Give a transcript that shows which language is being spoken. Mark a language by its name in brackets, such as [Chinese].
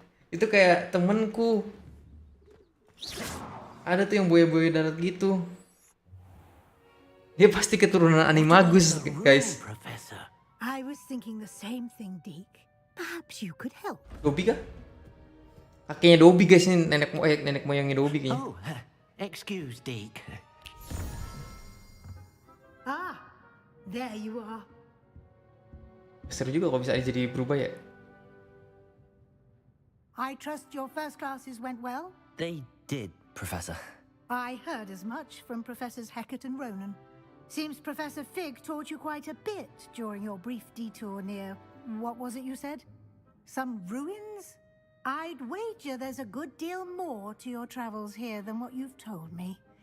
[Indonesian] Itu kayak temenku. Ada tuh yang buaya-buaya darat gitu. Dia pasti keturunan Animagus, guys. [English] I was thinking the same thing, Deke. Perhaps you could help. [Indonesian] Dobby kah? Kakeknya Dobby guys, ini nenek moyangnya Dobby kayaknya. [English] Oh, excuse, Deke. Ah, there you are. [Indonesian] Seru juga kalau bisa jadi berubah ya. [English] I trust your first classes went well? They did, Professor. I heard as much from Professors Hecat and Ronan. Seems Professor Fig taught you quite a bit during your brief detour near, what was it you said? Some ruins? I'd wager there's a good deal more to your travels here than what you've told me.